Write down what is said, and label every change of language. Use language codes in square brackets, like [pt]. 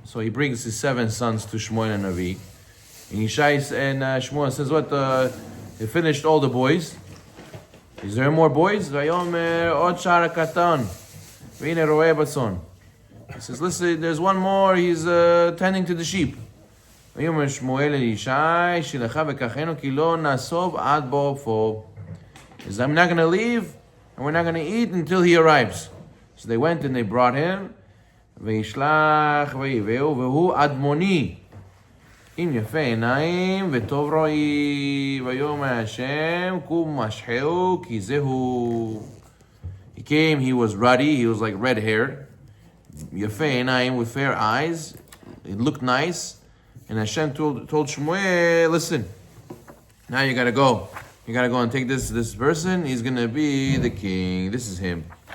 [en] So he brings his 7 sons to Shemuel and Navi. And Yishai and Shemuel says, what? He finished all the boys. Is there more boys? [he] Vayomer Od Shara Katan. V'ine Roeh Bason. [en] He says, listen, there's one more. He's tending to the sheep. [he] ויאמר שמואל אל ישי, שלך וקחנו כי לא נסוב עד בואו. [en] He says, I'm not going to leave, and we're not going to eat until he arrives. So they went and they brought him. [he] וישלח ויביאו, והוא אדמוני. עם יפה עיניים וטוב רואי. ויאמר השם, קום משחהו, כי זהו. [en] He came, he was ruddy, he was like red-haired. [he] יפה עיניים, [en] with fair eyes. It looked nice. And Hashem told Shemuel, listen, now you gotta go. You gotta go and take this person. He's gonna be the king. This is him.